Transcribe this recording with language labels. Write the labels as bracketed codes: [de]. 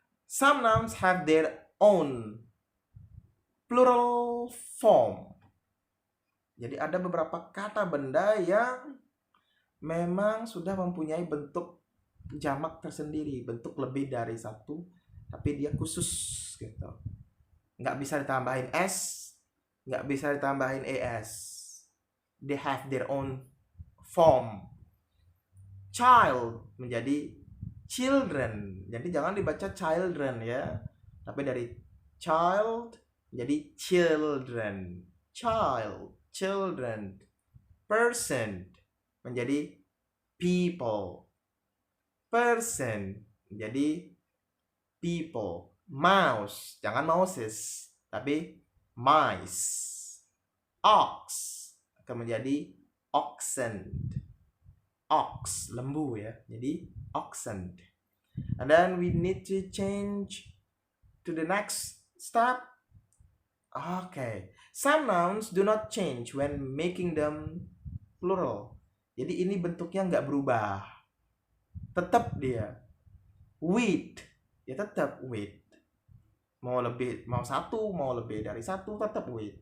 [en] Some nouns have their own plural form. [id] Jadi ada beberapa kata benda yang memang sudah mempunyai bentuk jamak tersendiri, bentuk lebih dari 1, tapi dia khusus gitu. Nggak bisa ditambahin s, nggak bisa ditambahin es. [en] They have their own form. [id] Child menjadi children. Jadi jangan dibaca children ya, tapi dari child menjadi children. Child, children. Person menjadi people. Person menjadi people. Mouse, jangan mouses, tapi mice. Ox akan menjadi oxen. Ox, lembu ya, jadi oxen. [en] And then we need to change to the next step. Okay, some nouns do not change when making them plural. [id] Jadi ini bentuknya nggak berubah, tetap dia. Wheat, ya tetap wheat. Mau lebih, mau 1, mau lebih dari 1, tetap wheat.